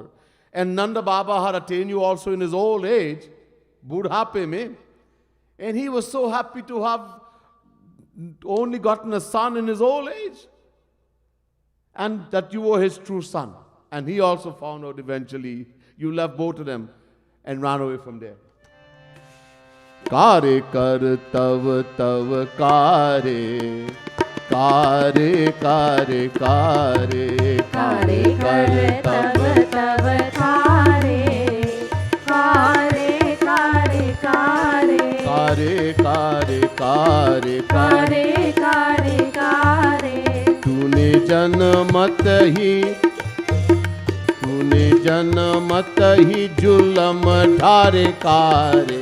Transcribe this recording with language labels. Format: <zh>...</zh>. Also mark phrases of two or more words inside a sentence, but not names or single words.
<en>And Nanda Baba had attained you also in his old age,</en> <hi>बुढ़ापे में,</hi> <en>and he was so happy to have only gotten a son in his old age, and that you were his true son. And he also found out eventually. You left both of them and ran away from there.</en> <hi>कारे कर तब तब कारे, कारे कारे कारे, कारे कर तब तब कारे कारे कारे कारे कारे कारे कारे कारे कारे कारे। तूने जनमत ही जुलम ढारे कारे,</hi>